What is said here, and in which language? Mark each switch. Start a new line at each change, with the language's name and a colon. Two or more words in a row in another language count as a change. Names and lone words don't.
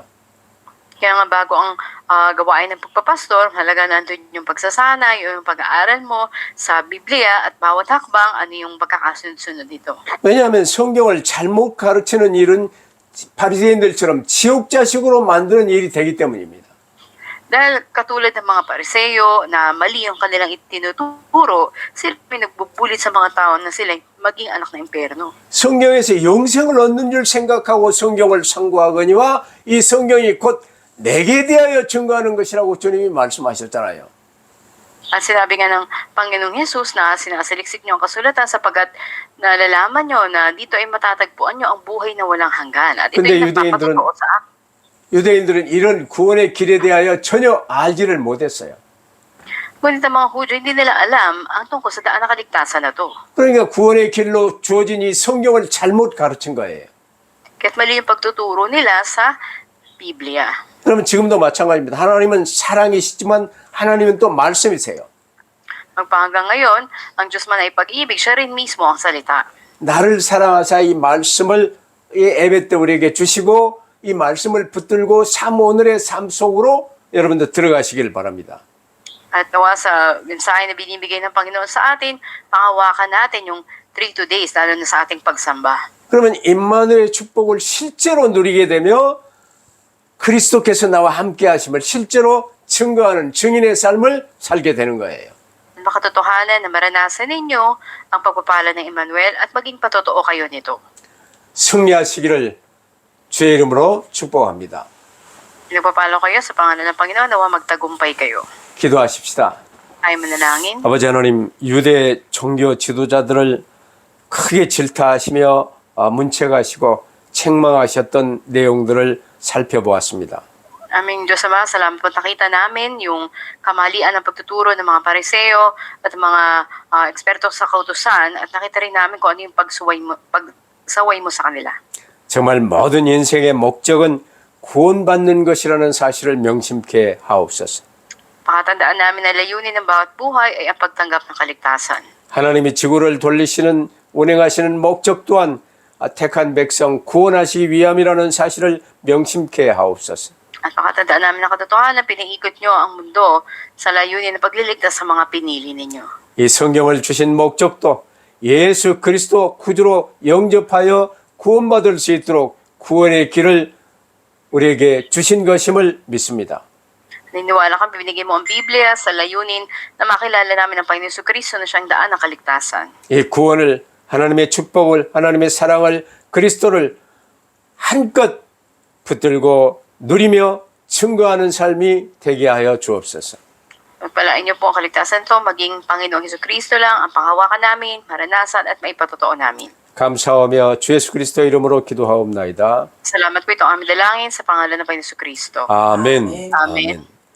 Filipino: Kaya nga bago ang gawain ng pagpapastor, halaga nandun yung pagsasanay, yung pag-aaral mo sa Biblia at bawat hakbang, ano yung pagkakasunod-sunod nito.
Korean: 왜냐하면 성경을 잘못 가르치는 일은 바리새인들처럼 지옥자식으로 만드는 일이 되기 때문입니다.
Filipino: Dahil katulad ng mga pariseyo na mali yung kanilang itinuturo, sila pinagbubulit sa mga tao na sila maging anak ng impyerno.
Korean: 성경에서 영생을 얻는 줄 생각하고 성경을 상고하거니와 이 성경이 곧 내게 대하여 증거하는 것이라고 주님이 말씀하셨잖아요.
Filipino: At sinabi nga ng Panginoong Hesus na sinasaliksik niyo ang kasulatan sapagat nalalaman niyo na dito ay matatagpuan niyo ang buhay na walang hanggan. At ito
Korean: 근데
Filipino: ay nagpapatotoo sa akin.
Korean: 유대인들은 이런 구원의 길에 대하여 전혀 알지를 못했어요.
Filipino: Ngunit ang mga Hudyo, hindi nila alam ang tungkol sa daan na kaligtasan na to.
Korean: 그러니까 구원의 길로 주어진 이 성경을 잘못 가르친 거예요.
Filipino: Kaya't mali yung pagtuturo nila sa Biblia.
Korean: 그러면 지금도 마찬가지입니다. 하나님은 사랑이시지만 하나님은 또 말씀이세요.
Filipino: Magpahanggang ngayon, ang Diyos man ay pag-ibig, siya rin mismo ang salita.
Korean: 나를 사랑하사 이 말씀을 이 예배 때 우리에게 주시고 이 말씀을 붙들고 오늘의 삶 속으로 여러분들 들어가시길 바랍니다.
Filipino: At nawa sa mensahe na binibigay ng Panginoon sa atin, pangawakan natin yung 3 days, lalo na sa ating pagsamba.
Korean: 그러면 임마누엘의 축복을 실제로 누리게 되며 그리스도께서 나와 함께 하심을 실제로 증거하는 증인의 삶을 살게 되는 거예요.
Filipino: Makatotohanan na maranasan ninyo ang pagpapala ng Emmanuel at maging patotoo kayo nito.
Korean: 승리하시기를 주의 이름으로 축복합니다.
Filipino: Nagpapalo kayo sa pangalan ng Panginoon, nawa magtagumpay kayo.
Korean: 기도하십시다.
Filipino: Tayo manalangin.
Korean: 아버지 하나님, 유대 종교 지도자들을 크게 질타하시며 문책하시고 책망하셨던 내용들을 살펴보았습니다.
Filipino: Aming Diyos Ama, salamat po nakita namin yung kamalian ng pagtuturo ng mga pariseo at mga eksperto sa kautusan at nakita rin namin kung ano yung pagsaway mo sa kanila.
Korean: 정말 모든 인생의 목적은 구원받는 것이라는 사실을 명심케 하옵소서.
Filipino: Pakatandaan namin na layunin ng bawat buhay ay ang pagtanggap ng kaligtasan.
Korean: 하나님이 지구를 돌리시는 운행하시는 목적 또한 택한 백성 구원하시기 위함이라는 사실을 명심케 하옵소서.
Filipino: At pakatandaan namin na katotohanan, pinaikot nyo ang mundo sa layunin na pagliligtas sa mga pinili ninyo.
Korean: 이 성경을 주신 목적도 예수 그리스도 구주로 영접하여 구원받을 수 있도록 구원의 길을 우리에게 주신 것임을 믿습니다.
Filipino: Naniniwala kami, binigay mo ang Biblia sa layunin na makilala namin ang Panginoon Kristo na siyang daan ng kaligtasan.
Korean: 이 구원을 하나님의 축복을 하나님의 사랑을 그리스도를 한껏 붙들고 누리며 증거하는 삶이 되게 하여 주옵소서.
Filipino: Pagpalain niyo po ang kaligtasan to, maging Panginoong Kristo lang ang panghawakan namin, maranasan at maipatotoo namin.
Korean: 감사하며 주 예수 그리스도 이름으로 기도하옵나이다.
Filipino: Salamat po ito ang aming dalangin sa pangalan ng Panginoon Kristo.
Korean: 아멘.
Filipino: Amen.